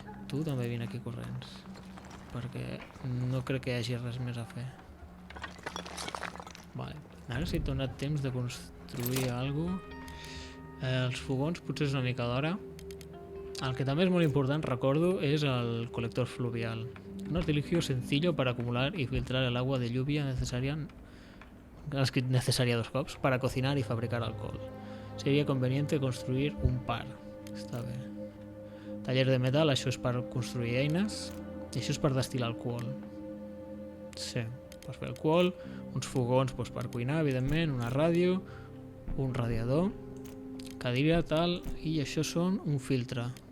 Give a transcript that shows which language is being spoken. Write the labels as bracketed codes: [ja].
[ca] Tu també vine aquí corrents perquè no crec que hi hagi res més a fer. Vale, ara si he donat temps de construir alguna cosa. Els fogons potser és una mica d'hora. El que també és molt important, recordo, és el colector fluvial. [es] Un artilugio sencillo para acumular y filtrar el agua de lluvia necesaria 2 cops para cocinar y fabricar alcohol. Sería conveniente construir un par. [ca] Està bé. Taller de metal, això és per construir eines i això és per destil·lar alcohol. Sí, per fer alcohol, uns fogons per cuinar, evidentment, una ràdio, un radiador, cadira, tal, i això són un filtre.